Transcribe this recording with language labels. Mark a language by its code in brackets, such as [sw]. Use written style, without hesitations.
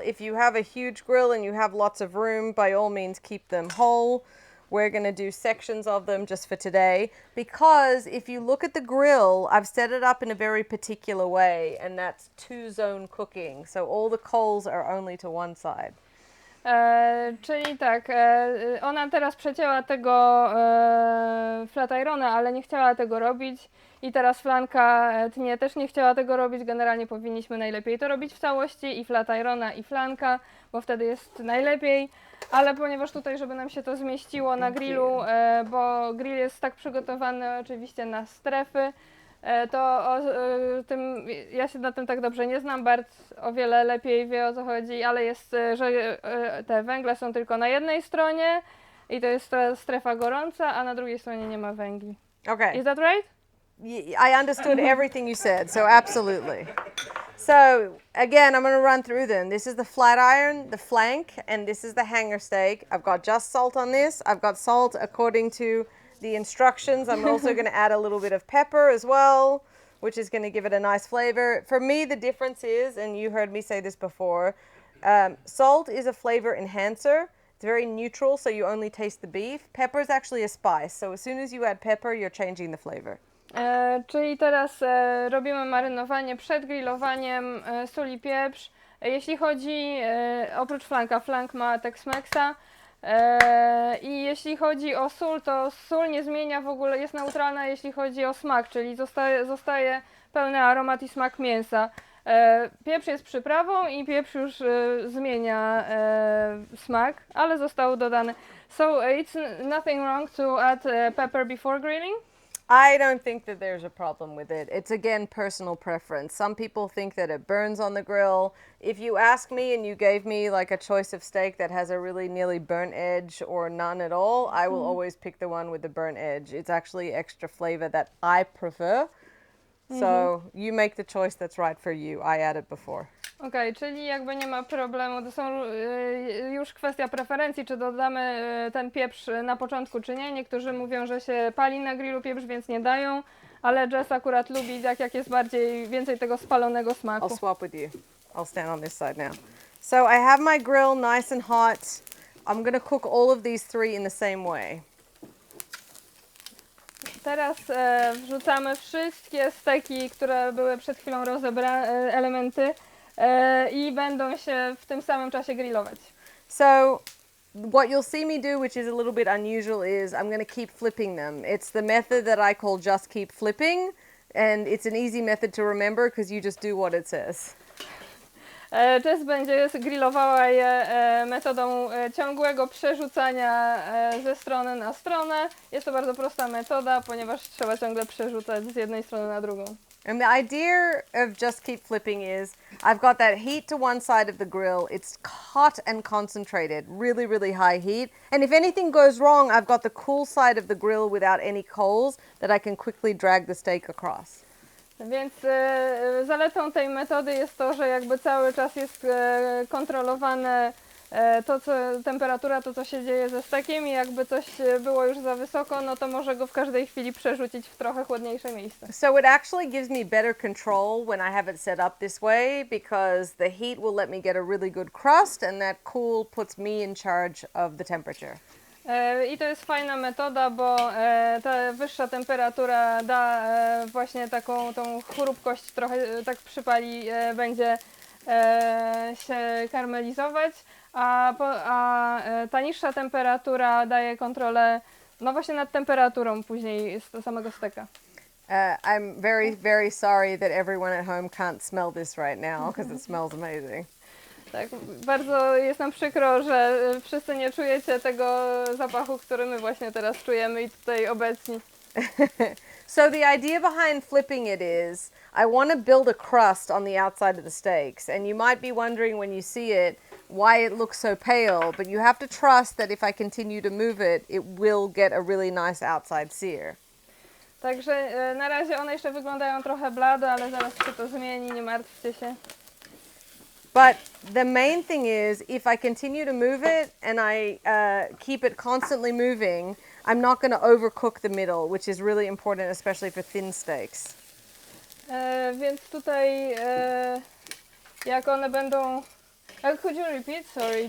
[en] If you have a huge grill and you have lots of room, by all means keep them whole. We're gonna do sections of them just for today, because if you look at the grill, I've set it up in a very particular way, and that's 2-zone cooking. So all the coals are only to one side. [pl] Czyli tak, ona teraz przecięła tego flat irona, ale nie chciała tego robić i teraz flanka tnie też nie chciała tego robić. Generalnie powinniśmy najlepiej to robić w całości, i flat irona, i flanka, bo wtedy jest najlepiej, ale ponieważ tutaj, żeby nam się to zmieściło na grillu, bo grill jest tak przygotowany oczywiście na strefy, to tym, ja się na tym tak dobrze nie znam, Bart o wiele lepiej wie, o co chodzi, ale jest, że te węgle są tylko na jednej stronie i to jest strefa gorąca, a na drugiej stronie nie ma węgli. [en] Okay. Is that right? I understood everything you said, so absolutely. So again, I'm going to run through them. This is the flat iron, the flank, and this is the hanger steak. I've got just salt on this. I've got salt according to the instructions. I'm also going to add a little bit of pepper as well, which is going to give it a nice flavor. For me, the difference is, and you heard me say this before, salt is a flavor enhancer. It's very neutral, so you only taste the beef. Pepper is actually a spice, so as soon as you add pepper, you're changing the flavor. [pl] Czyli teraz robimy marynowanie przed grillowaniem, sól i pieprz. Jeśli chodzi, oprócz flanka, flank ma Tex-Mexa. I jeśli chodzi o sól, to sól nie zmienia w ogóle, jest neutralna jeśli chodzi o smak, czyli zostaje pełny aromat i smak mięsa. Pieprz jest przyprawą i pieprz już zmienia smak, ale został dodany. [en] So it's nothing wrong to add pepper before grilling? I don't think that there's a problem with it. It's again personal preference. Some people think that it burns on the grill. If you ask me and you gave me like a choice of steak that has a really nearly burnt edge or none at all, I will always pick the one with the burnt edge. It's actually extra flavor that I prefer. So you make the choice that's right for you. I added before. [pl] Okej, czyli jakby nie ma problemu, to są już kwestia preferencji, czy dodamy ten pieprz na początku, czy nie. Niektórzy mówią, że się pali na grillu pieprz, więc nie dają, ale Jess akurat lubi tak, jak jest więcej tego spalonego smaku. [en] I'll swap with you. I'll stand on this side now. So I have my grill nice and hot. I'm going to cook all of these three in the same way. [pl] Teraz wrzucamy wszystkie steki, które były przed chwilą rozebrane, elementy, i będą się w tym samym czasie grillować. [en] So what you'll see me do, which is a little bit unusual, is I'm going to keep flipping them. It's the method that I call just keep flipping, and it's an easy method to remember because you just do what it says. [pl] Jess będzie grillowała je metodą ciągłego przerzucania ze strony na stronę. Jest to bardzo prosta metoda, ponieważ trzeba ciągle przerzucać z jednej strony na drugą. [en] And the idea of just keep flipping is I've got that heat to one side of the grill. It's hot and concentrated, really, really high heat. And if anything goes wrong, I've got the cool side of the grill without any coals that I can quickly drag the steak across. [pl] Więc zaletą tej metody jest to, że jakby cały czas jest kontrolowane temperatura, to co się dzieje ze stekiem i jakby coś było już za wysoko, no to może go w każdej chwili przerzucić w trochę chłodniejsze miejsce. [en] So it actually gives me better control when I have it set up this way because the heat will let me get a really good crust and that cool puts me in charge of the temperature. [pl] I to jest fajna metoda, bo ta wyższa temperatura da właśnie tą chrupkość, trochę tak przypali, będzie się karmelizować, a ta niższa temperatura daje kontrolę no właśnie nad temperaturą później z samego steka. [en] I'm very, very sorry that everyone at home can't smell this right now because it smells amazing. [pl] Tak, bardzo jest nam przykro, że wszyscy nie czujecie tego zapachu, który my właśnie teraz czujemy i tutaj obecni. [en] So the idea behind flipping it is I want to build a crust on the outside of the steaks, and you might be wondering when you see it why it looks so pale, but you have to trust that if I continue to move it, it will get a really nice outside sear. [pl] Także na razie one jeszcze wyglądają trochę blado, ale zaraz się to zmieni, nie martwcie się. [en] But the main thing is, if I continue to move it and I keep it constantly moving, I'm not going to overcook the middle, which is really important, especially for thin steaks. [pl] Więc tutaj jak one będą... [en] Could you repeat? Sorry.